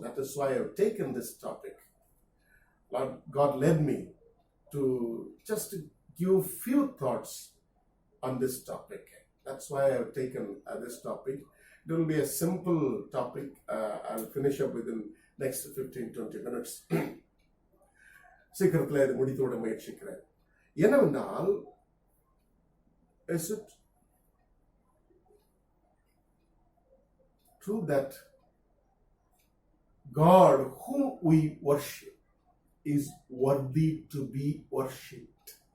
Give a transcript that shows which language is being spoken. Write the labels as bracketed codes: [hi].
[en] That is why I have taken this topic. Lord God led me to just give few thoughts on this topic. That's why I have taken this topic. It will be a simple topic. I'll finish up within next 15-20 minutes. [ta] சீக்கிரத்தில் இது முடித்துவிட முயற்சிக்கிறேன். என்னவென்றால், [en] is it true that God whom we worship is worthy to be worshipped?